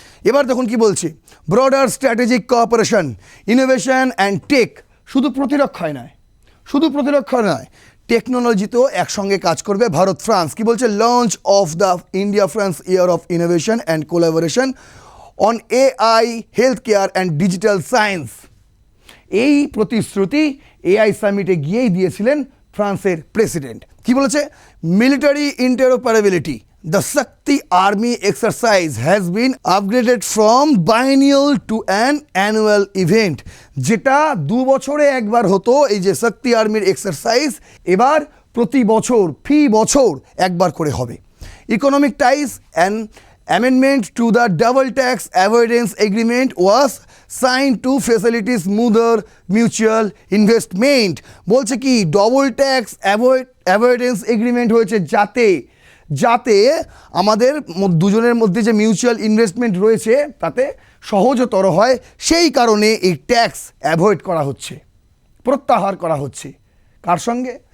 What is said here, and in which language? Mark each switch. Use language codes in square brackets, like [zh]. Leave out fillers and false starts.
[bn] এবার দেখুন কি বলছে, [en] broader strategic cooperation innovation and tech, [bn] শুধু প্রতিরক্ষায় নয়, শুধু প্রতিরক্ষা নয়, টেকনোলজিতেও একসঙ্গে কাজ করবে ভারত ফ্রান্স। কি বলছে, [en] Launch of the India France year of innovation and collaboration on AI health care and digital science. [bn] এই প্রতিশ্রুতি এআই সামিটে গিয়েই দিয়েছিলেন ফ্রান্সের প্রেসিডেন্ট। কি বলেছে, [en] Military interoperability, the Shakti Army exercise has been upgraded from biennial to an annual event। [bn] যেটা 2 বছরে একবার হতো এই যে শক্তি আর্মির এক্সারসাইজ, এবার প্রতি বছর ফি বছর একবার করে হবে। [en] Economic ties and amendment to the double tax avoidance agreement was signed to facilitate smoother mutual investment। [bn] বলছে কি, ডবল ট্যাক্স অ্যাভয়েডেন্স এগ্রিমেন্ট হয়েছে যাতে যাতে আমাদের দুজনের মধ্যে যে মিউচুয়াল ইনভেস্টমেন্ট রয়েছে তাতে সহজতর হয়, সেই কারণে এই ট্যাক্স অ্যাভয়েড করা হচ্ছে, প্রত্যাহার করা হচ্ছে। কার সঙ্গে?